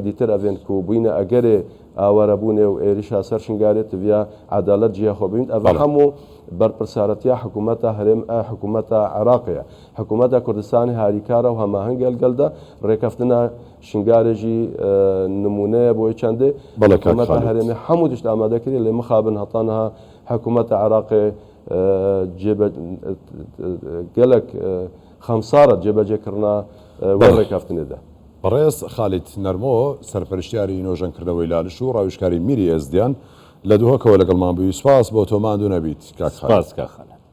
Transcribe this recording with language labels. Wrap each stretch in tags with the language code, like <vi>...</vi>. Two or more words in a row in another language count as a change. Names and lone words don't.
<ku>دیتر ئەڤێن و بووینە ئەگەرێ ئاوەرەبوونێ و ئێریشا سەر شنگارێت ڤیا عەدالەت جیا خۆبین ئەڤ هەموو بەرپرسارەتیا حکوومەتە هەرێم حکوومەتە عێراقیە حکوومەتە کوردستانی هاریکارە و هەماهەنگ گەلگەلدا ڕێکەفتنە شنگارێژی نمونەیە بۆی چەندێ حکوومەتە هەرێمی هەموو تشت ئامادەکردی لێ مخابن هەتانها حکوومەتە عێراقی gelek xemsara cebecekirina wê rêkeftinê de.</ku> <ckb>بەڕێز خالیت نەرمۆ سەرپەرشتیاری نۆژەنکردنەوەی لالیش و ڕاویشکاری میری ئێزدیان لە دووهۆکەوە لەگەڵمان بووی سپاس بۆ تۆماندوو نەبیت کاک سپاس کاک خالیت.</ckb>